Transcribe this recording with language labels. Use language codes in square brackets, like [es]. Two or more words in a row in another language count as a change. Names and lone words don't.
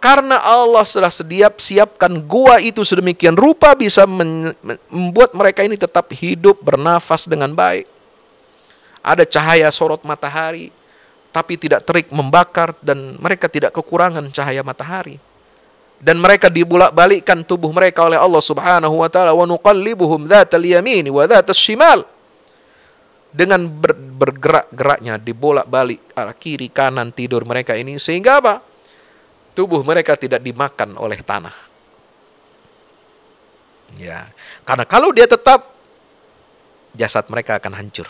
[id] Karena Allah sudah siapkan gua itu sedemikian rupa bisa membuat mereka ini tetap hidup, bernafas dengan baik. Ada cahaya sorot matahari, tapi tidak terik membakar, dan mereka tidak kekurangan cahaya matahari. Dan mereka dibolak-balikkan tubuh mereka oleh Allah [ar] سبحانه وتعالى, ونقلبهم ذات اليمين وذات الشمال. [id] Dengan bergerak-geraknya dibolak-balik arah kiri kanan tidur mereka ini, sehingga apa? Tubuh mereka tidak dimakan oleh tanah. Ya, karena kalau dia tetap, jasad mereka akan hancur.